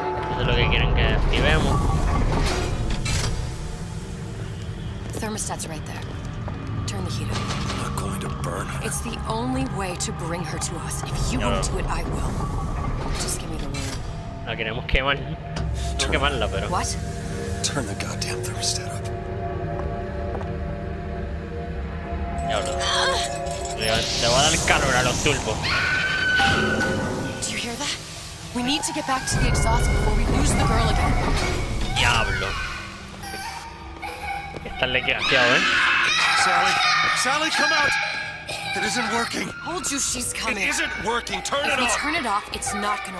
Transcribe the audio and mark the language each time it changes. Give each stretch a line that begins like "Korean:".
Spanish: Eso es lo que quieren que activemos.
English: The thermostat's right there. Turn the heat up. I'm not going to burn her. It's the only way to bring her to us. If you won't do it, I will. Just give me the word.
Spanish: La queremos quemar. No quemarla, pero.
English: What? Turn the goddamn thermostat up.
Spanish: Diablo. Le voy a dar calor a los turbos.
English: Do you hear that? We need to get back to the exhaust before we lose the girl again.
Spanish: Diablo. Está desgraciado,
English: Sally! Sally, come out! It isn't working! Told you she's coming. It isn't working! Turn If it we off! turn it off, it's not gonna